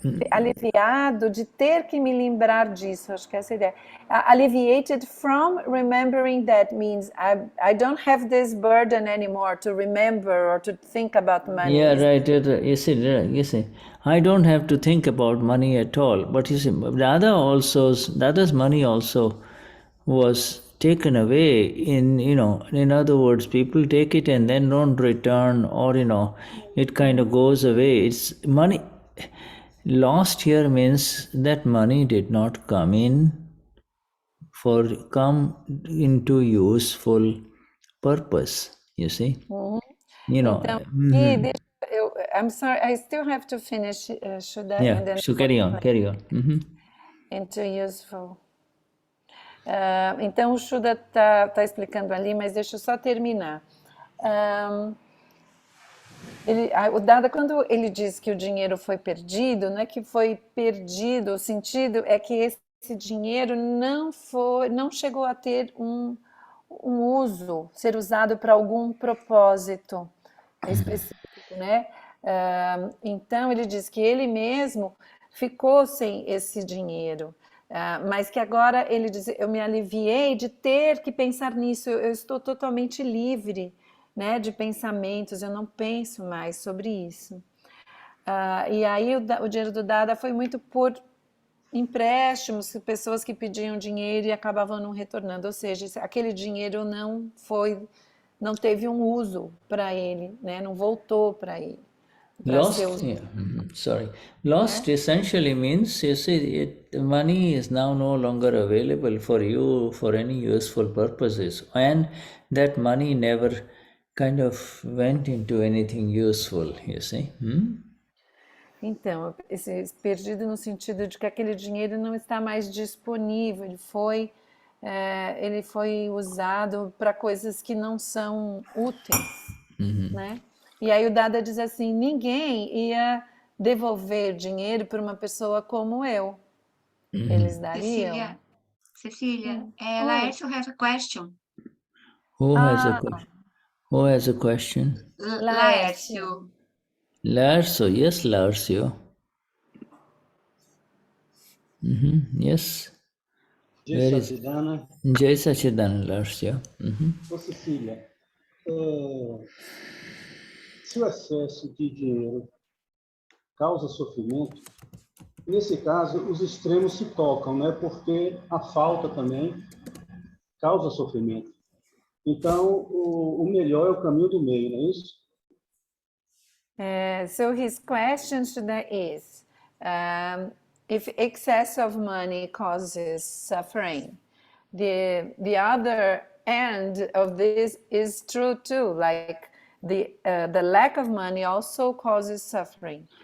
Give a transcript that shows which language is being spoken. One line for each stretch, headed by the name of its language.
Portuguese: Aliviado de ter que me lembrar disso, acho que essa é a ideia.
English: Alleviated from remembering that means I don't have this burden anymore to remember or to think about money. Yeah, right. You see, I don't have to think about money at all. But you see, Dada's money also was taken away in other words, people take it and then don't return, or it kind of goes away. It's money lost here means that money did not come into useful purpose, you see.
Portuguese: Então,
English: I'm sorry, I still have to finish, Shuddha, and then so carry on. Into useful.
Portuguese: Então o Shuddha está explicando ali, mas deixa eu só terminar. O Dada, quando ele diz que o dinheiro foi perdido, não é que foi perdido, o sentido é que esse dinheiro não chegou a ter um uso, ser usado para algum propósito específico, né? Então ele diz que ele mesmo ficou sem esse dinheiro, mas que agora ele diz, eu me aliviei de ter que pensar nisso, eu estou totalmente livre, né, de pensamentos, eu não penso mais sobre isso. E aí o dinheiro do Dada foi muito por empréstimos, pessoas que pediam dinheiro e acabavam não retornando, ou seja, aquele dinheiro não teve um uso para ele, né, não voltou para ele, para ser
English: Lost,
Portuguese: usado,
English: yeah, sorry. Lost
Portuguese: né?
English: essentially means, you see, the money is now no longer available for you for any useful purposes. And that money never kind of went into anything useful, you see.
Portuguese: Então, esse perdido no sentido de que aquele dinheiro não está mais disponível, ele foi usado para coisas que não são úteis, né? E aí o Dada diz assim, ninguém ia devolver dinheiro para uma pessoa como eu. Eles dariam? Cecilia, Oi.
English: Laércio has a question. Who has a Ah, question? Who has a question? Laércio. Laércio. Larso, yes, Larsio. Yes. Jai Where is Satidana. Jai Sachidan, Larsio?
Portuguese: Ô Cecília, se o excesso de dinheiro causa sofrimento, nesse caso os extremos se tocam, né? Porque a falta também causa sofrimento. Então, o melhor é o caminho do meio, não é isso?
English: So his question today is, if excess of money causes suffering, the other end of this is true too. Like the lack of money also causes suffering.